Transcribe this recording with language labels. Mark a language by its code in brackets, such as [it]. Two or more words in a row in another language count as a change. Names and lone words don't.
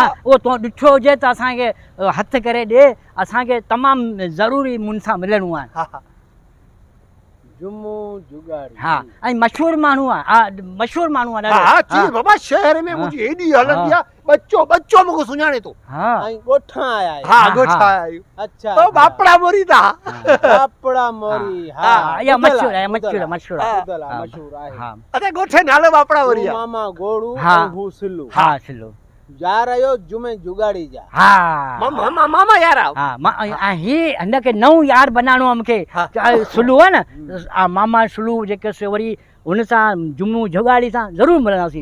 [sd] उहो तो ॾिठो हुजे त असांखे हथु करे ॾे, असांखे तमामु ज़रूरी मुन सां मिलणो आहे। हा हा जुमू जुगाड़ी। हा ऐं मशहूरु माण्हू आहे, मशहूरु माण्हू आहे। हा जी बाबा, शहर में मुंहिंजी एॾी हलंदी आहे, बच्चो मूंखे सुञाणे थो। हा ऐं ॻोठा आया आहियो? हा ॻोठा आया आहियूं। अच्छा तो बापड़ा मोरी था। बापड़ा मोरी। हा इहा मशहूरु आहे, मशहूरु आहे। हा अरे ॻोठे नालो बापड़ा मोरी आहे। मामा गोड़ू हा ऐं हू सिल्लू। हा सिल्लू यार आयो जुमे जुगाड़ी जा। हा मामा यार आहे। हा ही हिनखे नओं यार बनाइणो आहे मूंखे। सुलू आहे न, मामा सुलू जेके वरी हुन सां जुमू जुगाड़ी सां ज़रूरु मिलंदासीं।